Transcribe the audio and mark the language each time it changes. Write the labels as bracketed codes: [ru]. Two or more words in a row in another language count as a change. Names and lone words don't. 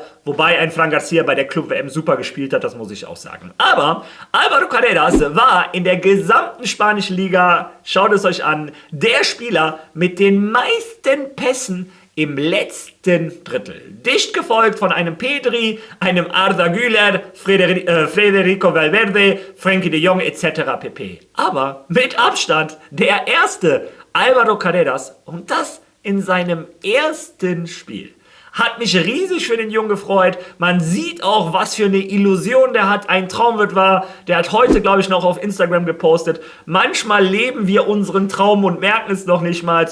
[de] Wobei ein Fran Garcia bei der Club-WM super gespielt hat, das muss ich auch sagen. Aber Álvaro Carreras war in der gesamten spanischen Liga, schaut es euch an, der Spieler mit den meisten Pässen im letzten Drittel. Dicht gefolgt von einem Pedri, einem Arda Güler, Federico Valverde, Frenkie de Jong etc. pp. Aber mit Abstand der erste Álvaro Carreras und das in seinem ersten Spiel. Hat mich riesig für den Jungen gefreut. Man sieht auch, was für eine Illusion der hat. Ein Traum wird wahr. Der hat heute, glaube ich, noch auf Instagram gepostet. Manchmal leben wir unseren Traum und merken es noch nicht mal.